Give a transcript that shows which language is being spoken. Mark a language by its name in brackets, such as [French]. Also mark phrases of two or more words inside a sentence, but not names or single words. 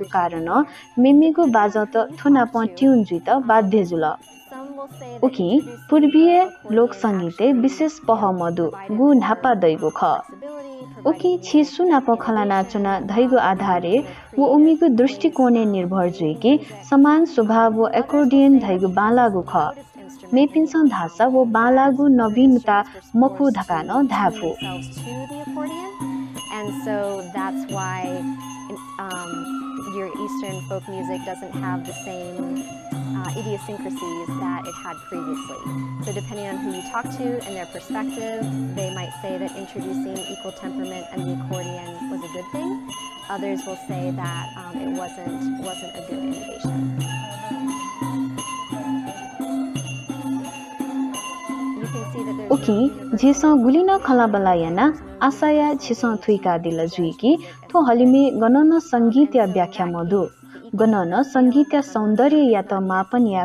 [Newari] कारण मेमेगु बाजा त थुना प ट्यून जुइ त बाध्य जुल उकी पूर्वीय लोक संगीते विशेष पह मधु गु ढापा दैगु ख उकी छिसु नाप खलाना चुना धैगु आधारे वो उमीगु दृष्टिकोणे निर्भर जुइ कि समान स्वभाव वो एक्कोर्डियन धैगु बालागु ख मेपिन्स धासा वो बालागु नवीनता मखु धकान धाफु [English] and so that's why your Eastern folk music doesn't have the same idiosyncrasies that it had previously. So depending on who you talk to and their perspective, they might say that introducing equal temperament and the accordion was a good thing. Others will say that it wasn't a good innovation. [Newari] उकी जेसा गुलिना खलाबला याना आशाया छिसा थुइका दिल जुइकी थो हलिमे गणन संगीत या व्याख्या मधु गणन संगीत या सौन्दर्य या त मापन या